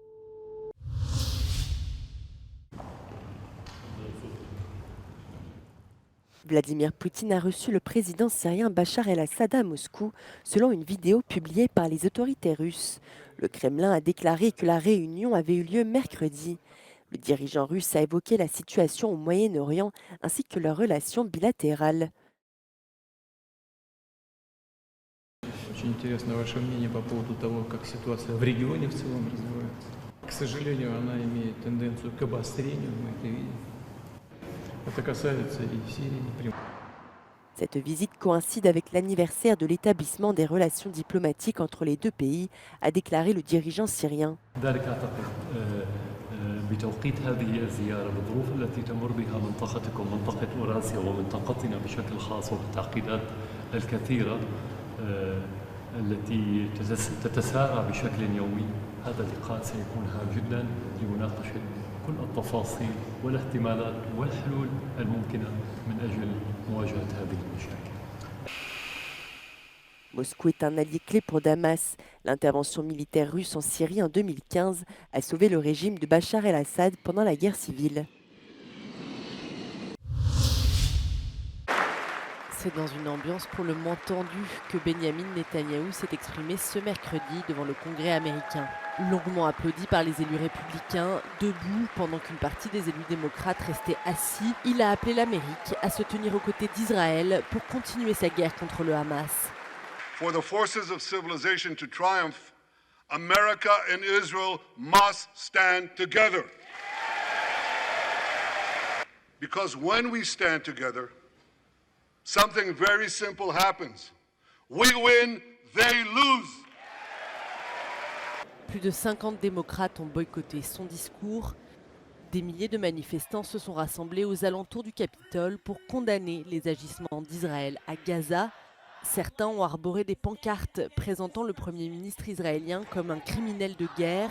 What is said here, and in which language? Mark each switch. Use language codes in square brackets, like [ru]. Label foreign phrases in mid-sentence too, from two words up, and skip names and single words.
[fr] Vladimir Poutine a reçu le président syrien Bachar el-Assad à Moscou, selon une vidéo publiée par les autorités russes. Le Kremlin a déclaré que la réunion avait eu lieu mercredi. Le dirigeant russe a évoqué la situation au Moyen-Orient ainsi que leurs relations bilatérales. [ru] Очень интересно ваше мнение по поводу того, как ситуация в регионе в целом развивается. К сожалению, она имеет тенденцию к обострению, мы это видим. Это касается и Сирии, и Приморья. [fr] Cette visite coïncide avec l'anniversaire de l'établissement des relations diplomatiques entre les deux pays, a déclaré le dirigeant syrien. [ar] بتوقيت هذه الزيارة بالظروف التي تمر بها منطقتكم منطقة أوراسيا ومنطقتنا بشكل خاص وبالتعقيدات الكثيرة التي تتسارع بشكل يومي هذا اللقاء سيكون هام جدا لمناقشة كل التفاصيل والاحتمالات والحلول الممكنة من أجل مواجهة هذه المشاكل. [fr] Moscou est un allié clé pour Damas. L'intervention militaire russe en Syrie en 2015 a sauvé le régime de Bachar el-Assad pendant la guerre civile. C'est dans une ambiance pour le moins tendue que Benyamin Netanyahou s'est exprimé ce mercredi devant le Congrès américain. Longuement applaudi par les élus républicains, debout pendant qu'une partie des élus démocrates restaient assis, il a appelé l'Amérique à se tenir aux côtés d'Israël pour continuer sa guerre contre le Hamas. [en] For the forces of civilization to triumph, America and Israel must stand together. Because when we stand together, something very simple happens. We win, they lose. [fr] Plus de 50 démocrates ont boycotté son discours. Des milliers de manifestants se sont rassemblés aux alentours du Capitole pour condamner les agissements d'Israël à Gaza. Certains ont arboré des pancartes présentant le Premier ministre israélien comme un criminel de guerre.